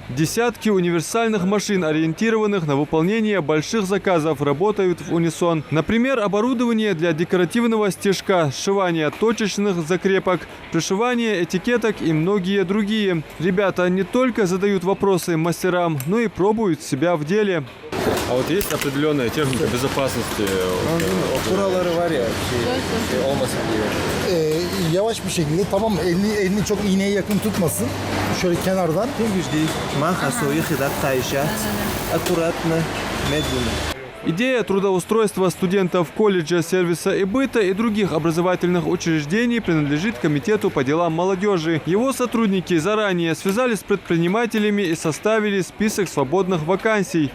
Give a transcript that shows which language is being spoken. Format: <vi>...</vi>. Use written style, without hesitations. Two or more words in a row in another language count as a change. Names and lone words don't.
<ru>Десятки универсальных машин, ориентированных на выполнение больших заказов, работают в унисон. Например, оборудование для декоративного стежка, сшивание точечных закрепок, пришивание этикеток и многие другие. Ребята не только задают вопросы мастерам, но и пробуют себя в деле. А вот есть определенная техника безопасности?</ru> <tr>Kuralları var ya, olmasın diye. Yavaş bir şekilde tamam elini çok iğneye yakın tutmasın. Şöyle kenardan.</tr> <ru>Аккуратно, медленно. Идея трудоустройства студентов колледжа, сервиса и быта и других образовательных учреждений принадлежит Комитету по делам молодежи. Его сотрудники заранее связались с предпринимателями и составили список свободных вакансий.</ru>